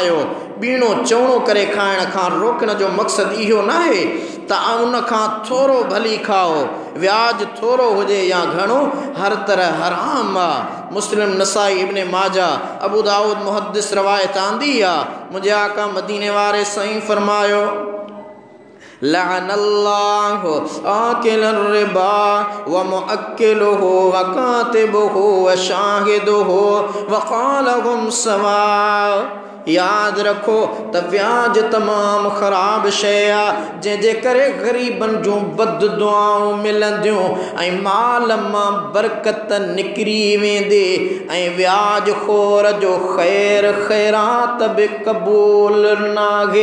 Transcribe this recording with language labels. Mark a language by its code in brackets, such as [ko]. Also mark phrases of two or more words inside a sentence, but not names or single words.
[sd] बीणो चवणो करे खाइण खां रोकण जो मक़सदु इहो न आहे त उन खां थोरो भली खाओ, व्याज थोरो हुजे या घणो, हर तरह हराम आहे। मुस्लिम, नसाई, इब्ने माजा, अबू दाऊद मुहद्दिस रवायत आंदी आहे। मुंहिंजे आका मदीने वारे साईं फरमायो [ar] لعن الله آكل الربا و مؤكله و كاتبه و شاهديه و قال هم سواء. [sd] याद रखो त व्याज तमाम ख़राब शइ आहे, जंहिंजे करे ग़रीबन जूं बद दुआऊं मिलंदियूं ऐं माल मां बरकत निकिरी वेंदी ऐं व्याज खोर जो ख़ैर ख़ैरात बि क़बूल नाहे।